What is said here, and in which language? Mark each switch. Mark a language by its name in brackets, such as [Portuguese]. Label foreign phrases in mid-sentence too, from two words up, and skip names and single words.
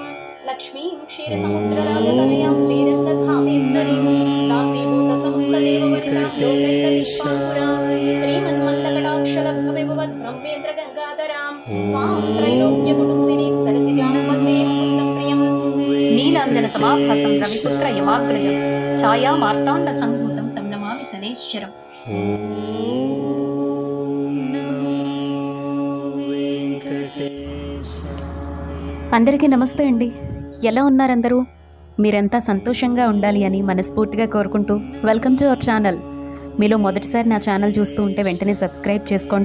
[Sanskrit] लक्ष्मीं क्षीरसमुद्रराजतनयां श्रीरङ्गधामेश्वरीं दासीभूतसमस्तदेववनितां लोकैकदीपाङ्कुरां श्रीमन्मन्दकटाक्षलब्धविभवद्ब्रह्मेन्द्रगङ्गाधरां त्वां त्रैलोक्यकुटुम्बिनीं सरसिजां वन्दे मुकुन्दप्रियं। नीलाञ्जनसमाभासं रविपुत्र यमाग्रजं छायामार्ताण्डसम्भूतं तं नमामि शनैश्चरम्। [Telugu] అందరికీ నమస్తే అండి. ఎలా ఉన్నారు అందరూ? మీరంతా సంతోషంగా ఉండాలి అని మనస్ఫూర్తిగా కోరుకుంటూ [English] welcome to our channel. [Telugu] మీలో మొదటిసారి నా ఛానల్ చూస్తూ ఉంటే వెంటనే సబ్స్క్రైబ్ చేసుకోండి.